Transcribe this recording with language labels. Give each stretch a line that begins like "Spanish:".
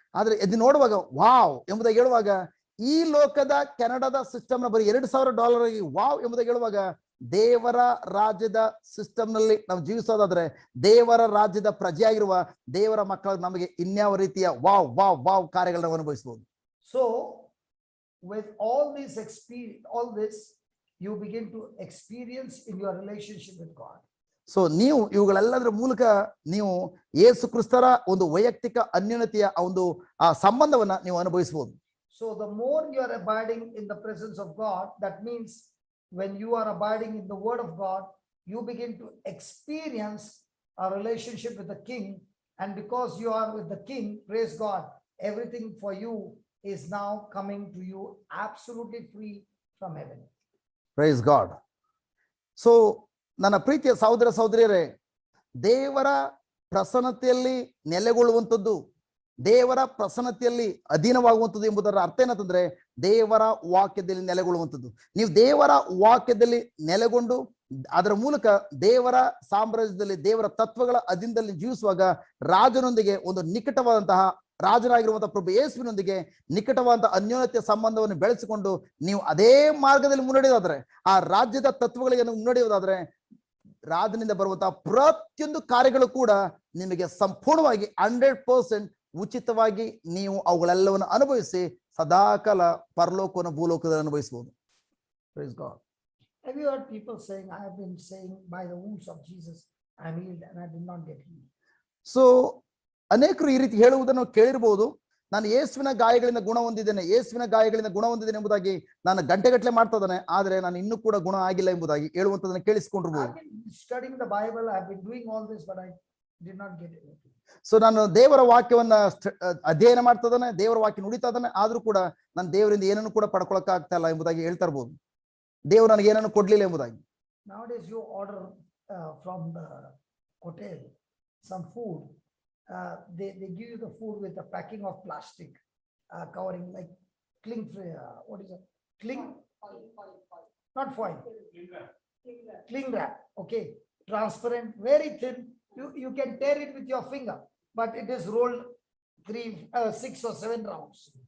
Kannada: ಆದ್ರೆ ಇದು ನೋಡುವಾಗ ವಾವ್ ಎಂಬುದಾಗಿ ಹೇಳುವಾಗ, ಈ ಲೋಕದ ಕೆನಡಾದ ಸಿಸ್ಟಮ್ ನ ಬರೀ $2,000 ವಾವ್ ಎಂಬುದಾಗಿ ಹೇಳುವಾಗ, ದೇವರ ರಾಜ್ಯದ ಸಿಸ್ಟಮ್ ನಲ್ಲಿ ನಾವು ಜೀವಿಸೋದಾದ್ರೆ, ದೇವರ ರಾಜ್ಯದ ಪ್ರಜೆಯಾಗಿರುವ ದೇವರ ಮಕ್ಕಳು ನಮಗೆ ಇನ್ಯಾವ ರೀತಿಯ ವಾವ್ ವಾವ್ ವಾವ್ ಕಾರ್ಯಗಳನ್ನ ಅನುಭವಿಸಬಹುದು.
English: So with all this, you begin to experience in your relationship with God.
Kannada: So ನೀವು ಇವುಗಳೆಲ್ಲದರ ಮೂಲಕ ನೀವು ಯೇಸು ಕ್ರಿಸ್ತರ ಒಂದು ವೈಯಕ್ತಿಕ ಅನ್ಯೋನ್ಯತೆಯ ಆ ಒಂದು ಆ ಸಂಬಂಧವನ್ನ ನೀವು ಅನುಭವಿಸಬಹುದು.
English: So the more you are abiding in the presence of God, that means when you are abiding in the word of God, you begin to experience a relationship with the King. And because you are with the King, praise God, everything for you is now coming to you absolutely free from heaven. Praise God.
Kannada: So ನನ್ನ ಪ್ರೀತಿಯ ಸಹೋದರ ಸಹೋದರಿಯರೇ, ದೇವರ ಪ್ರಸನ್ನತೆಯಲ್ಲಿ ನೆಲೆಗೊಳ್ಳುವಂಥದ್ದು, ದೇವರ ಪ್ರಸನ್ನತೆಯಲ್ಲಿ ಅಧೀನವಾಗುವಂಥದ್ದು ಎಂಬುದರ ಅರ್ಥ ಏನಂತಂದ್ರೆ ದೇವರ ವಾಕ್ಯದಲ್ಲಿ ನೆಲೆಗೊಳ್ಳುವಂಥದ್ದು. ನೀವು ದೇವರ ವಾಕ್ಯದಲ್ಲಿ ನೆಲೆಗೊಂಡು ಅದರ ಮೂಲಕ ದೇವರ ಸಾಮ್ರಾಜ್ಯದಲ್ಲಿ ದೇವರ ತತ್ವಗಳ ಅಧೀನದಲ್ಲಿ ಜೀವಿಸುವಾಗ ರಾಜನೊಂದಿಗೆ ಒಂದು ನಿಕಟವಾದಂತಹ ರಾಜನಾಗಿರುವಂತಹ ಪ್ರಭು ಯೇಸುವಿನೊಂದಿಗೆ ನಿಕಟವಾದಂತಹ ಅನ್ಯೋನ್ಯತೆಯ ಸಂಬಂಧವನ್ನು ಬೆಳೆಸಿಕೊಂಡು ನೀವು ಅದೇ ಮಾರ್ಗದಲ್ಲಿ ಮುನ್ನಡೆಯೋದಾದ್ರೆ, ಆ ರಾಜ್ಯದ ತತ್ವಗಳಿಗೆ ಮುನ್ನಡೆಯೋದಾದ್ರೆ, ರಾಜನಿಂದ ಬರುವಂತಹ ಪ್ರತಿಯೊಂದು ಕಾರ್ಯಗಳು ಕೂಡ ನಿಮಗೆ ಸಂಪೂರ್ಣವಾಗಿ 100% ಉಚಿತವಾಗಿ ನೀವು ಅವುಗಳೆಲ್ಲವನ್ನು ಅನುಭವಿಸಿ ಸದಾಕಾಲ ಪರಲೋಕವನ್ನು ಭೂಲೋಕದಲ್ಲಿ ಅನುಭವಿಸಬಹುದು.
English: Praise God. Have you heard people saying, I have been saying by the wounds of Jesus I am healed, and I did not get healed?
Kannada: So ಅನೇಕರು ಈ ರೀತಿ ಹೇಳುವುದನ್ನು ಕೇಳಿರಬಹುದು. ನಾನು ಯೇಸುವಿನ ಗಾಯಗಳಿಂದ ಗುಣ ಹೊಂದಿದ್ದೇನೆ, ಯೇಸುವಿನ ಗಾಯಗಳಿಂದ ಗುಣ ಹೊಂದಿದ್ದೇನೆ ಎಂಬುದಾಗಿ ನಾನು ಗಂಟೆಗಟ್ಟಲೆ ಮಾಡ್ತಾ ಇದ್ದಾನೆ, ಆದ್ರೆ ನಾನು ಇನ್ನೂ ಕೂಡ ಗುಣ ಆಗಿಲ್ಲ ಎಂಬುದಾಗಿ ಹೇಳುವಂತದನ್ನು ಕೇಳಿಸಿಕೊಂಡಿರ್ಬೋದು.
English: I've been studying the Bible, I've been doing all this, but I did not get it.
Kannada: So ನಾನು ದೇವರ ವಾಕ್ಯವನ್ನ ಅಧ್ಯಯನ ಮಾಡ್ತಾ ಇದ್ದಾನೆ, ದೇವರ ವಾಕ್ಯ ನುಡಿತಾ ಇದ್ದಾನೆ, ಆದ್ರೂ ಕೂಡ ನಾನು ದೇವರಿಂದ ಏನನ್ನು ಕೂಡ ಪಡ್ಕೊಳಕ್ ಆಗ್ತಾ ಇಲ್ಲ ಎಂಬುದಾಗಿ ಹೇಳ್ತಾ ಇರ್ಬೋದು. ದೇವರು ನನಗೆ ಏನನ್ನು ಕೊಡ್ಲಿಲ್ಲ ಎಂಬುದಾಗಿ.
English: Nowadays you order from the hotel some food, they give you the food with a packing of plastic covering like cling, what is it, cling, not foil, cling wrap, okay, transparent, very thin, you can tear it with your finger, but it is rolled 6 or 7 rounds.